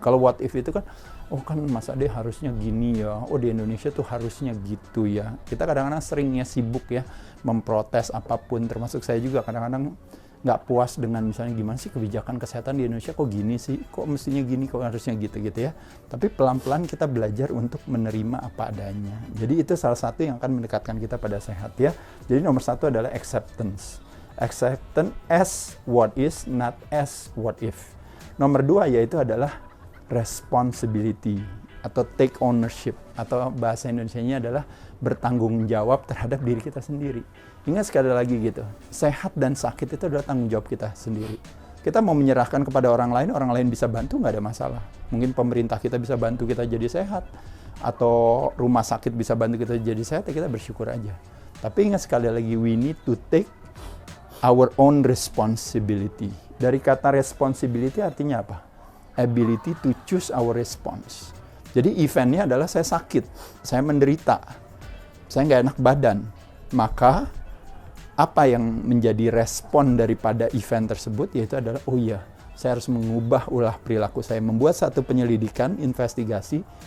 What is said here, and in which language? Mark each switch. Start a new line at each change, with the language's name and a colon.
Indonesian: Kalau what if itu kan, oh kan Mas Ade harusnya gini ya, oh di Indonesia tuh harusnya gitu ya. Kita kadang-kadang seringnya sibuk ya memprotes apapun, termasuk saya juga kadang-kadang nggak puas dengan misalnya gimana sih kebijakan kesehatan di Indonesia, kok gini sih, kok mestinya gini, kok harusnya gitu ya. Tapi pelan-pelan kita belajar untuk menerima apa adanya. Jadi itu salah satu yang akan mendekatkan kita pada sehat ya. Jadi nomor satu adalah acceptance.
English: Acceptance as what is, not as what if.
Indonesian: Nomor dua yaitu adalah responsibility atau take ownership, atau bahasa Indonesianya adalah bertanggung jawab terhadap diri kita sendiri. Ingat sekali lagi gitu, sehat dan sakit itu adalah tanggung jawab kita sendiri. Kita mau menyerahkan kepada orang lain bisa bantu, nggak ada masalah. Mungkin pemerintah kita bisa bantu kita jadi sehat, atau rumah sakit bisa bantu kita jadi sehat, ya kita bersyukur aja. Tapi ingat sekali lagi,
English: we need to take our own responsibility.
Indonesian: Dari kata
English: responsibility
Indonesian: artinya apa?
English: Ability to choose our response.
Indonesian: Jadi eventnya adalah saya sakit, saya menderita, saya nggak enak badan. Maka apa yang menjadi respon daripada event tersebut yaitu adalah, oh iya, saya harus mengubah ulah perilaku saya, membuat satu penyelidikan, investigasi.